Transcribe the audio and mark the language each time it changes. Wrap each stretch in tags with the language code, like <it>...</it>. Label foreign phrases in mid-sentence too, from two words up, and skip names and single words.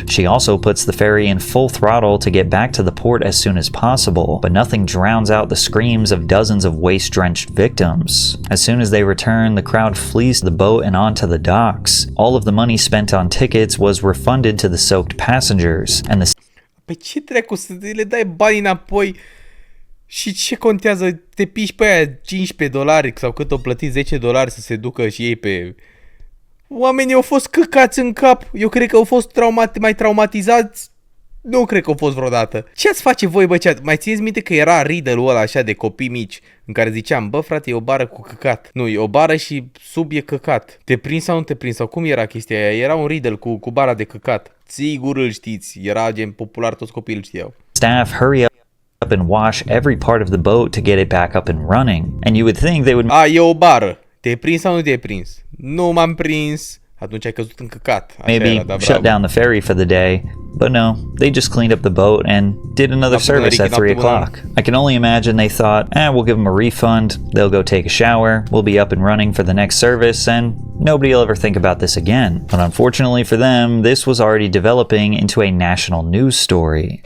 <en>She also puts the ferry in full throttle to get back to the port as soon as possible, but nothing drowns out the screams of dozens of waste-drenched victims. As soon as they return, the crowd flees the boat and onto the docks. All of the money spent on tickets was refunded to the soaked passengers, and the</en> <ro>Pe ce trecu să le dai bani înapoi? Și ce contează? Te piși pe aia $15 sau cât o plătit $10 să se ducă și ei pe... Oamenii au fost căcați în cap. Eu cred că au fost mai traumatizați. Nu cred că au fost vreodată. Ce ați face voi, bă, chat? Mai țineți minte că era riddle-ul ăla așa de copii mici în care ziceam, bă, frate, e o bară cu căcat. Nu, e o bară și sub e căcat. Te prins sau nu te prins? Sau cum era chestia aia? Era un riddle cu bara de căcat. Sigur îl știți. Era gen popular, toți copiii îl știau.</ro> <en>staff hurry up and wash every part of the boat to get it back up and running. And you would think they would</en> <ro>A, e o bară. Te-ai prins sau nu te-ai prins? Nu m-am prins. Atunci ai căzut în căcat. Așa maybe era, da,</ro> <en>shut</en> <ro>bravo.</ro> <en>down the ferry for the day, but no, they just cleaned up the boat and did another service at 3 o'clock. I can only imagine they thought, we'll give them a refund, they'll go take a shower, we'll be up and running for the next service, and nobody will ever think about this again. But unfortunately for them, this was already developing into a national news story.</en>